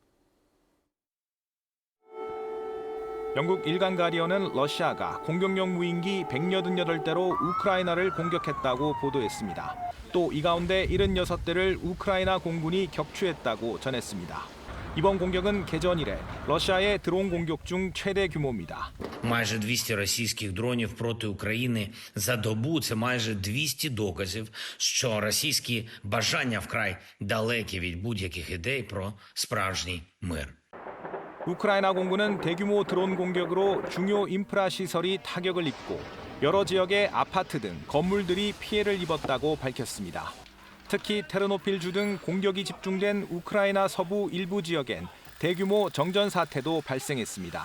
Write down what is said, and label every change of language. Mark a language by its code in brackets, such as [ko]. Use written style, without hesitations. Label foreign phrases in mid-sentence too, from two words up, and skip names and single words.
[ko] 영국 일간 가디언은 러시아가 공격용 무인기 188대로 우크라이나를 공격했다고 보도했습니다. 또 이 가운데 76대를 우크라이나 공군이 격추했다고 전했습니다. 이번 공격은 개전 이래 러시아의 드론 공격 중 최대 규모입니다. [uk] Майже 200 російських дронів проти України за добу – це майже 200 доказів, що російські бажання вкрай далекі від будь-яких ідей про справжній мир. [ko] 우크라이나 공군은 대규모 드론 공격으로 중요 인프라 시설이 타격을 입고 여러 지역의 아파트 등 건물들이 피해를 입었다고 밝혔습니다. 특히 테르노필주 등 공격이 집중된 우크라이나 서부 일부 지역엔 대규모 정전 사태도 발생했습니다.